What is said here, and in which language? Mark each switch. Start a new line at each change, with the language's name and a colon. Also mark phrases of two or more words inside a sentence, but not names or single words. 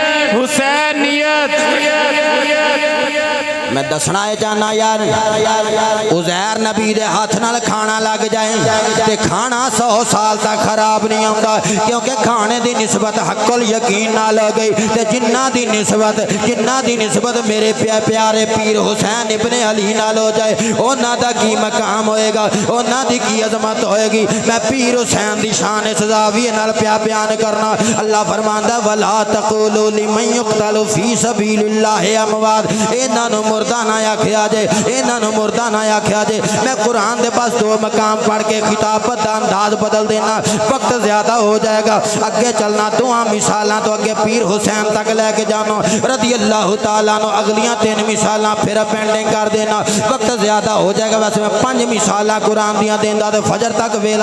Punjabi: میں دسنا ہے چاہنا یار عزیر نبی دے ہاتھ نال کھانا لگ جائے تے کھانا 100 سال تک خراب نہیں ہوتا کیونکہ کھانے دی نسبت حق الیقین نال ہو گئی تے جنہاں دی نسبت میرے پیارے پیر حسین ابن علی نال ہو جائے انہاں دا کی مقام ہوئے گا انہاں دی کی عظمت ہوئے گی میں پیر حسین دی شان سجاوی نال بیان کرنا اللہ فرماندا
Arabic: ولا تقولوا لمن يقتل في سبيل الله أموات
Punjabi: انہاں نوں مردہ نہ آکھیا جے انہاں نوں مردہ نہ آکھیا جے میں قرآن دے بس 2 مقام پڑھ کے خطابت دا انداز بدل دینا وقت زیادہ ہو جائے گا اگے چلنا دعا مثالاں تو اگے پیر حسین تک لے کے جانو
Arabic: رضي الله تعالى نو
Punjabi: اگلیاں 3 مثالاں فیر پینڈنگ کر دینا وقت زیادہ ہو جائے گا ویسے میں 5 مثالاں قرآن دیاں دیندا تے فجر تک ویلا